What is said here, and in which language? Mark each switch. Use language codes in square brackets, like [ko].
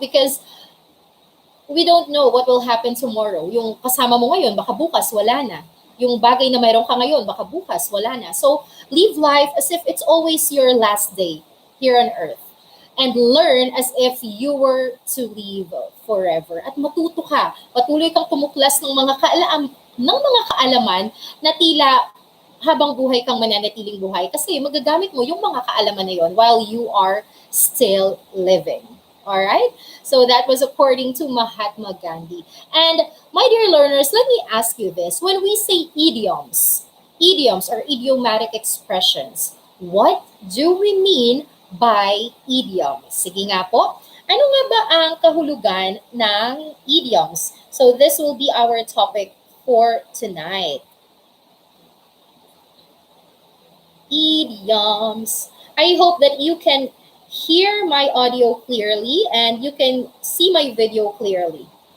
[en] Because we don't know what will happen tomorrow. [tl] Yung kasama mo ngayon, baka bukas, wala na. Yung bagay na mayroon ka ngayon, baka bukas, wala na. [en] So, live life as if it's always your last day here on earth. And learn as if you were to live forever. [tl] At matuto ka. Patuloy kang tumuklas ng mga kaalaman na tila habang buhay kang mananatiling buhay. Kasi magagamit mo yung mga kaalaman na yon [en] while you are still living. Alright? So that was according to Mahatma Gandhi. And my dear learners, let me ask you this. When we say idioms, idioms or idiomatic expressions. What do we mean by idioms? [tl] Sige nga po, ano nga ba ang kahulugan ng idioms? [en] So this will be our topic for tonight. Idioms. I hope that you can hear my audio clearly and you can see my video clearly.